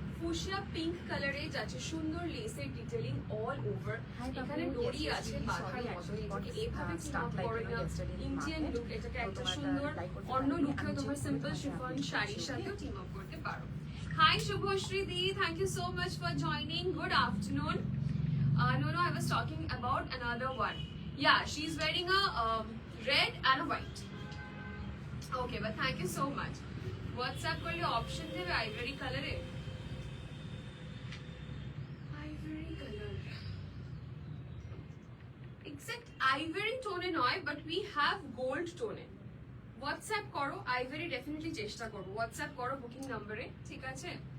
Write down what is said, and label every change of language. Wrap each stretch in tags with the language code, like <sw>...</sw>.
<bn>Fuchsia pink কালারে যাচ্ছে সুন্দর লেসের ডিটেইলিং অল ওভার। এখানে ডোরি আছে বাঁধার মতো, এটাকে এভাবে স্টার্ট করে না ইন্ডিয়ান লুক, এটাকে একটা সুন্দর অন্য লুকেও তোমার সিম্পল শিফন শাড়ির সাথেও টিম আপ করতে পারো।</bn> <en>Hi Shubhashree দি, thank you so much for joining, good afternoon. No, I was talking about another one. Yeah, she's wearing a red and a white. Okay, but thank you so much.</en> <bn>WhatsApp করলে option দেবে ivory কালারে, ivory colour exact ivory টোনে নয়,</bn> <en>but we have</en> <bn>gold টোনে। WhatsApp করো, ivory definitely চেষ্টা করবো, WhatsApp করো booking নাম্বারে, ঠিক আছে?</bn>